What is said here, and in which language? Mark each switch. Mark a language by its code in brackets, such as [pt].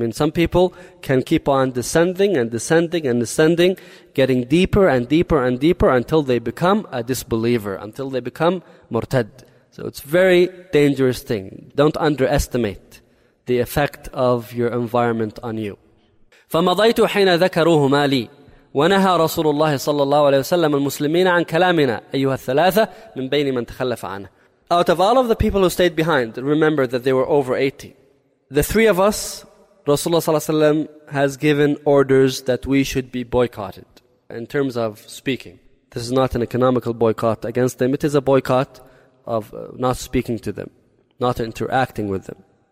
[en] Some people can keep on descending and descending and descending, getting deeper and deeper and deeper until they become a disbeliever, until they become murtad. So it's a very dangerous thing. Don't underestimate the effect of your environment on you. [ar] فمضيت حين ذكروهما لي ونهى رسول الله صلى الله عليه وسلم المسلمين عن كلامنا أيها الثلاثة من بين من تخلف عنه. [en] Out of all of the people who stayed behind, remember that they were over 80. The three of us, Rasulullah صلى الله عليه وسلم has given orders that we should be boycotted in terms of speaking. This is not an economical boycott against them. It is a boycott of not speaking to them, not interacting with them.